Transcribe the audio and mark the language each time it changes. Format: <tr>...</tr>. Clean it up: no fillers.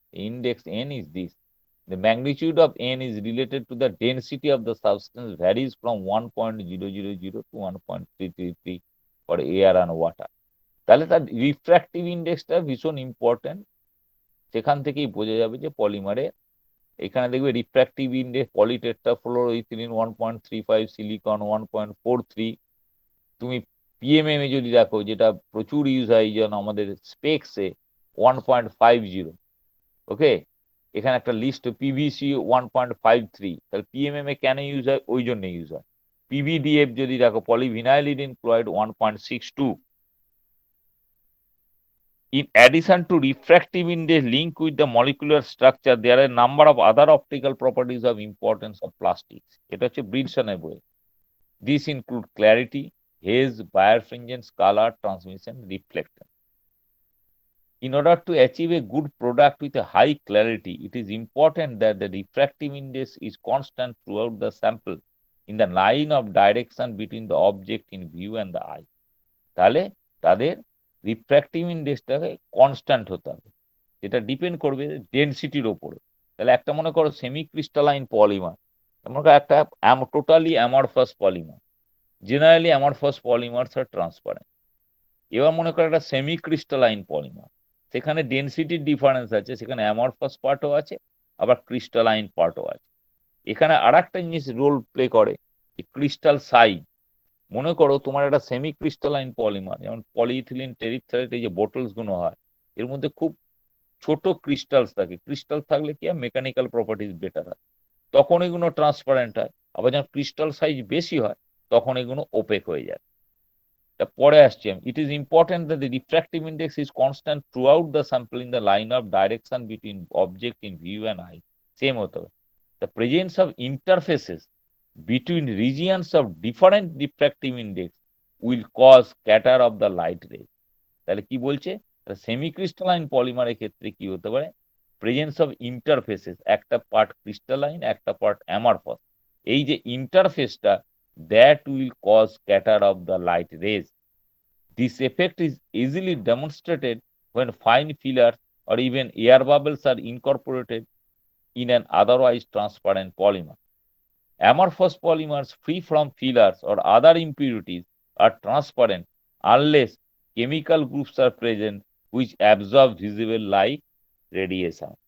<en>The index N is this. The magnitude of N is related to the density of the substance, varies from 1.000 to 1.333 for air and water.</en> <bn>তাহলে তার refractive ইন্ডেক্সটা ভীষণ important, সেখান থেকেই বোঝা যাবে যে পলিমারে এখানে দেখবে রিফ্র্যাক্টিভ ইন্ডেক্স পলিটেট্রাফ্লোরোইথিলিন 1.35, সিলিকন 1.43। তুমি পিএমএম যদি দেখো, যেটা প্রচুর ইউজ হয় যেন আমাদের স্পেক্সে, 1.50। ওকে, এখানে একটা লিস্ট পিভিসি 1.53। তাহলে পিএমএম এ কেন ইউজ হয়? ওই জন্য ইউজ হয়। পিভিডিএফ যদি দেখো, পলিভিনাইলিডিন chloride 1.62।</bn> <en>In addition to refractive index linked with the molecular structure, there are a number of other optical properties of importance of plastics.</en> <bn>এটা হচ্ছে ব্রিডসনের বই।</bn> <en>These include clarity, haze, birefringence, color, transmission, reflection. In order to achieve a good product with a high clarity, it is important that the refractive index is constant throughout the sample in the line of direction between the object in view and the eye.</en> <bn>তাহলে তাদের refractive ইন্ডেক্সটাকে constant হতে হবে, যেটা depend করবে ডেনসিটির ওপরে। তাহলে একটা মনে করো সেমি ক্রিস্টালাইন পলিমার, মনে করো একটা totally amorphous polymer. Generally amorphous polymers আর ট্রান্সপারেন্ট। এবার মনে করো একটা সেমি ক্রিস্টালাইন পলিমার, সেখানে ডেনসিটির ডিফারেন্স আছে, সেখানে অ্যামরফাস পার্টও আছে, আবার ক্রিস্টালাইন পার্টও আছে। এখানে আর একটা জিনিস রোল প্লে করে, ক্রিস্টাল সাইজ। মনে করো তোমার একটা সেমি ক্রিস্টালাইন পলিমার, যেমন পলিইথিলিন টেরিপথ্যালেট, এই যে বোটলস গুলো হয়, এর মধ্যে খুব ছোট ক্রিস্টালস থাকে। ক্রিস্টাল থাকলে কি হয়, মেকানিক্যাল প্রপার্টিস বেটার হয়, তখন এগুলো ট্রান্সপারেন্ট হয়। আবার যখন ক্রিস্টাল সাইজ বেশি হয়, তখন এগুলো ওপেক হয়ে যায়। তা পরে আসছি আমি।</bn> <en>It is important that the refractive index is constant throughout the sample in the line of direction between object in view and eye.</en> <bn>Same হতে হবে।</bn> <en>The presence of interfaces between regions of different diffractive index will cause scatter of the light ray.</en> <bn>তাহলে কি বলছে, semi crystalline পলিমারের ক্ষেত্রে কি হতে পারে, presence of interfaces, একটা পার্ট ক্রিস্টালাইন, একটা পার্ট অ্যামরফাস, এই যে ইন্টারফেসটা,</bn> <en>That will cause scatter of the light rays. This effect is easily demonstrated when fine fillers or even air bubbles are incorporated in an otherwise transparent polymer. Amorphous polymers free from fillers or other impurities are transparent unless chemical groups are present which absorb visible light radiation.</en>